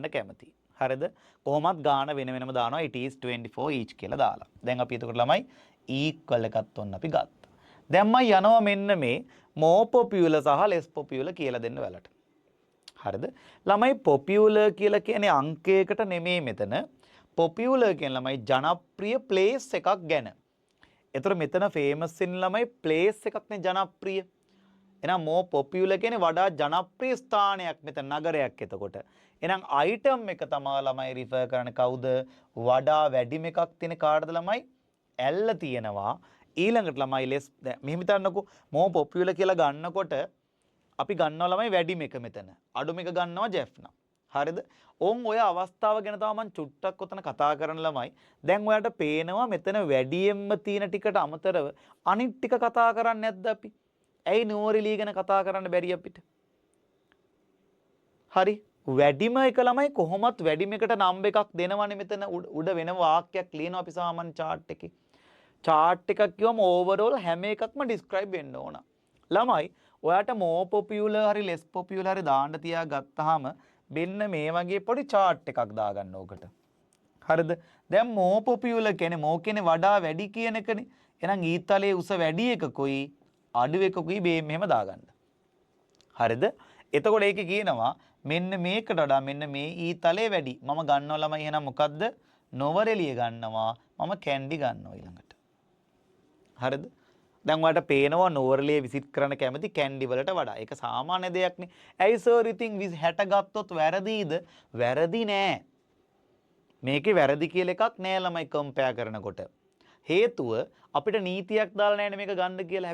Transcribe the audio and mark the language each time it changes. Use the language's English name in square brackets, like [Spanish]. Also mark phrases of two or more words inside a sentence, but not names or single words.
[Sinhala] කැමති හරිද කොහොමත් ගාන වෙන වෙනම දානවා [English] it is 24 each [Sinhala] කියලා දාලා දැන් අපි එතකොට ළමයි equal එකත් ඔන්න අපි ගත්තා දැන් මම යනවා මෙන්න මේ [English] more popular [Sinhala] සහ [English] less popular [Sinhala] කියලා දෙන්න වලට හරිද ළමයි popular කියලා කියන්නේ අංකයකට නෙමෙයි මෙතන popular කියන ළමයි ජනප්‍රිය place එකක් ගැන ඒතර මෙතන famous වෙන ළමයි place එකක් නේ ජනප්‍රිය එහෙනම් [English] more popular [Sinhala] කියන්නේ වඩා ජනප්‍රිය ස්ථානයක් මෙතන නගරයක් එතකොට එහෙනම් item එක තමයි ළමයි refer කරන්නේ කවුද වඩා වැඩිම එකක් තියෙන කාටද ළමයි L තියෙනවා ඊළඟට ළමයි less මෙහෙම හිතන්නකෝ [English] more popular [Sinhala] කියලා ගන්නකොට අපි ගන්නවා ළමයි වැඩිම එක මෙතන අඩුම එක ගන්නවා Jeff නම් හරිද ඕන් ඔය අවස්ථාව ගැන තමයි මම චුට්ටක් උතන කතා කරන ළමයි දැන් ඔයාලට පේනවා මෙතන වැඩියෙන්ම තියෙන ටිකට අමතරව අනිත් ටික කතා කරන්නේ නැද්ද අපි ඇයි නෝරිලී ගැන කතා කරන්න බැරි අපිට හරි වැඩිම එක ළමයි කොහොමත් වැඩිම එකට නම්බර් එකක් දෙනවනේ මෙතන උඩ වෙන වාක්‍යයක් ලියනවා අපි සාමාන්‍ය chart එකේ chart එකක් කියවම overall හැම එකක්ම describe වෙන්න ඕන ළමයි ඔයාට [English] more popular [Sinhala] හරි [English] less popular [Sinhala] හරි දාන්න තියා ගත්තාම මෙන්න මේ වගේ පොඩි chart එකක් දාගන්න ඕකට හරිද දැන් [English] more popular [Sinhala] කියන්නේ more කියන්නේ වඩා වැඩි කියන එකනේ එහෙනම් ඊතලයේ උස වැඩි එකකුයි අඩු එකකුයි මේ මෙහෙම දාගන්න හරිද එතකොට ඒකේ කියනවා මෙන්න මේකට වඩා මෙන්න මේ ඊතලයේ වැඩි මම ගන්නවා ළමයි එහෙනම් මොකද්ද නොවරෙලිය ගන්නවා මම කැන්ඩි ගන්නවා ඊළඟට හරිද දැන් ඔයාලට පේනවා නෝවරලිය විසිට් කරන්න කැමති කැන්ඩි වලට වඩා ඒක සාමාන්‍ය දෙයක්නේ ඇයි සර් ඉතින් 60 ගත්තොත් වැරදිද වැරදි නෑ මේකේ වැරදි කියලා එකක් නෑ ළමයි කම්පෙයාර් කරනකොට හේතුව අපිට නීතියක් දාලා නැහැ මේක ගන්න කියලා.